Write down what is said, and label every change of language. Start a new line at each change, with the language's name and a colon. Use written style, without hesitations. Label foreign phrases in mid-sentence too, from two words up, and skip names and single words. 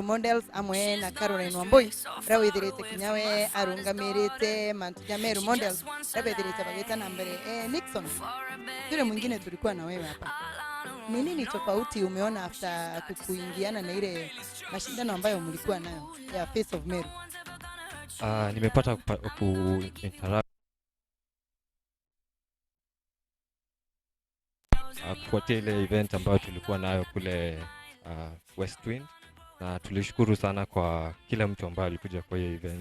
Meru: Models amwe na Caroline Wambui urewithirite kinyawe arungamirite mantuja Meru Models urewithirite bageta na mbere Nixon
Swahili: yule mwingine tulikuwa na wewe hapa. Ni nini tofauti umeona after kuingiana na ile mashindano ambayo mlikuwa nayo ya Face of Meru? Nimepata interact kufuatia ile event ambayo tulikuwa nayo kule West Wind, na tulishukuru sana kwa kila mtu ambaye alikuja kwa hiyo event.